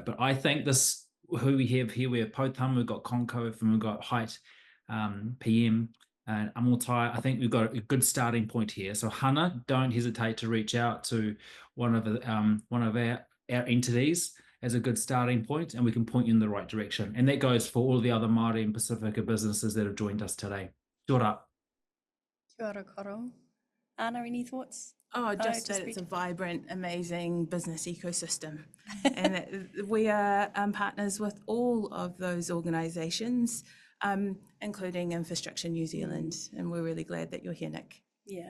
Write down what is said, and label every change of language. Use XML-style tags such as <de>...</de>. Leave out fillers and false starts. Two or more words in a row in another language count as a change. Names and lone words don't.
<en>But I think who we have here, we have Poutama, we've got ConCOVE, and we've got Hype PM and Amotai. I think we've got a good starting point here. So Hana, don't hesitate to reach out to one of our entities as a good starting point, and we can point you in the right direction. And that goes for all the other Māori and Pasifika businesses that have joined us today.</en> <mi>Kia ora. Kia ora, Koro.</mi> <en>Anna, any thoughts? Just that it's a vibrant, amazing business ecosystem. And that we are partners with all of those organisations, including Infrastructure New Zealand. And we're really glad that you're here, Nick. Yeah.</en>